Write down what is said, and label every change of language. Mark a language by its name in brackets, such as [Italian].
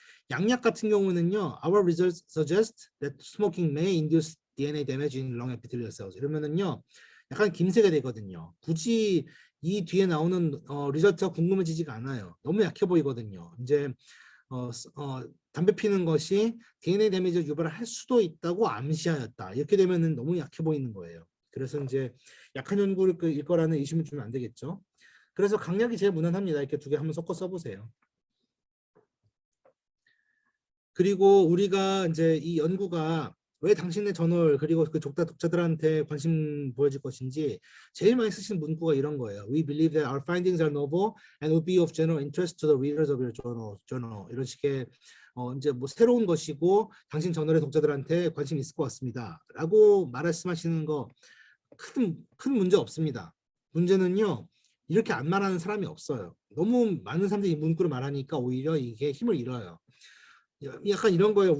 [Korean] 양약 같은 경우는요, [English] our results suggest that smoking may induce DNA damage in lung epithelial cells. [Korean] 이러면은요, 약간 김새가 되거든요. 굳이 이 뒤에 나오는 리저트가 궁금해지지가 않아요. 너무 약해 보이거든요. 이제 담배 피는 것이 DNA 데미지를 유발할 수도 있다고 암시하였다. 이렇게 되면은 너무 약해 보이는 거예요. 그래서 이제 약한 연구를 일 거라는 의심을 주면 안 되겠죠. 그래서 강약이 제일 무난합니다. 이렇게 두 개 한번 섞어 써보세요. 그리고 우리가 이제 이 연구가 왜 당신의 저널 그리고 그 독자들한테 관심 보여줄 것인지 제일 많이 쓰시는 문구가 이런 거예요. [English] We believe that our findings are novel and will be of general interest to the readers of your journal. [Korean] 이런 식의 이제 뭐 새로운 것이고 당신 저널의 독자들한테 관심 있을 것 같습니다. 라고 말씀하시는 거 큰 문제 없습니다. 문제는요. 이렇게 안 말하는 사람이 없어요. 너무 많은 사람들이 이 문구를 말하니까 오히려 이게 힘을 잃어요. 약간 이런 거예요.